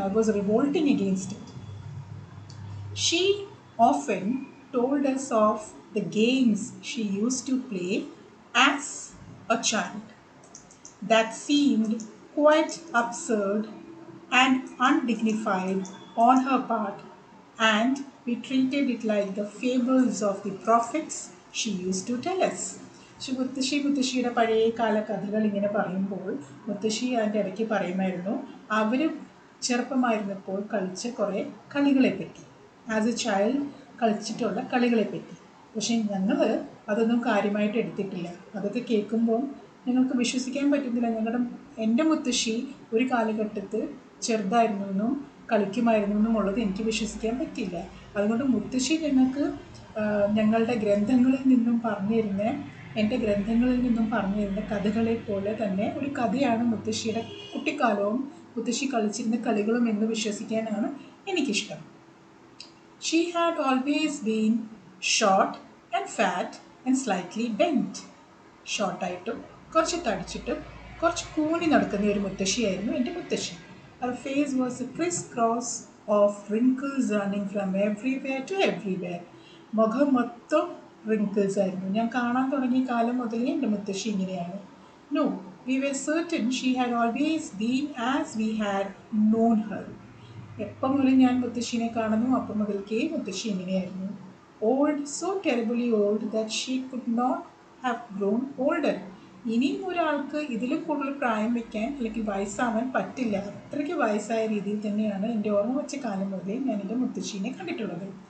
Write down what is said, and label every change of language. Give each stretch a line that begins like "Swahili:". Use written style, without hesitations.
English: I was revolting against it. She often told us of the games she used to play as a child that seemed quite absurd and undignified on her part, and we treated it like the fables of the prophets she used to tell us.
Malayalam: മുത്തശ്ശിയുടെ പഴയ കാല കഥകൾ ഇങ്ങനെ പറയുമ്പോൾ മുത്തശ്ശി അതിൻ്റെ ഇടയ്ക്ക് പറയുമായിരുന്നു അവർ ചെറുപ്പമായിരുന്നപ്പോൾ കളിച്ച കുറേ കളികളെപ്പറ്റി,
English: as a child
Malayalam: കളിച്ചിട്ടുള്ള കളികളെപ്പറ്റി. പക്ഷേ ഞങ്ങൾ അതൊന്നും കാര്യമായിട്ട് എടുത്തിട്ടില്ല. അതൊക്കെ കേൾക്കുമ്പോൾ ഞങ്ങൾക്ക് വിശ്വസിക്കാൻ പറ്റുന്നില്ല. എൻ്റെ മുത്തശ്ശി ഒരു കാലഘട്ടത്തിൽ ചെറുതായിരുന്നു എന്നും കളിക്കുമായിരുന്നു എന്നുള്ളത് എനിക്ക് വിശ്വസിക്കാൻ പറ്റില്ല. അതുകൊണ്ട് മുത്തശ്ശി ഞങ്ങൾക്ക് ഞങ്ങളുടെ ഗ്രന്ഥങ്ങളിൽ നിന്നും പറഞ്ഞു തരുന്ന എൻ്റെ ഗ്രന്ഥങ്ങളിൽ നിന്നും പറഞ്ഞു തരുന്ന കഥകളെ പോലെ തന്നെ ഒരു കഥയാണ് മുത്തശ്ശിയുടെ കുട്ടിക്കാലവും മുത്തശ്ശി കളിച്ചിരുന്ന കളികളും എന്ന് വിശ്വസിക്കാനാണ് എനിക്കിഷ്ടം.
English: She had always been short and fat and slightly bent.
Malayalam: ഷോർട്ടായിട്ടും കുറച്ച് തടിച്ചിട്ടും കുറച്ച് കൂനി നടക്കുന്ന ഒരു മുത്തശ്ശിയായിരുന്നു എൻ്റെ മുത്തശ്ശി.
English: Her face was a criss-cross of wrinkles running from everywhere to everywhere.
Malayalam: മുഖം മൊത്തം wrinkles ആയിരുന്നു. ഞാൻ കാണാൻ തുടങ്ങിയ കാലം മുതലേ എൻ്റെ മുത്തശ്ശി ഇങ്ങനെയാണ്.
English: No, we were certain she had always been as we had known her.
Malayalam: എപ്പം മുതൽ ഞാൻ മുത്തശ്ശീനെ കാണുന്നു അപ്പം മുതൽക്കേ മുത്തശ്ശി ഇങ്ങനെയായിരുന്നു.
English: Old, so terribly old that she could not have grown older.
Malayalam: ഇനിയും ഒരാൾക്ക് ഇതിലും കൂടുതൽ പ്രായം വയ്ക്കാൻ അല്ലെങ്കിൽ വയസ്സാവാൻ പറ്റില്ല. അത്രയ്ക്ക് വയസ്സായ രീതിയിൽ തന്നെയാണ് എൻ്റെ ഓർമ്മ വെച്ച കാലം മുതലേ ഞാൻ എൻ്റെ മുത്തശ്ശീനെ കണ്ടിട്ടുള്ളത്.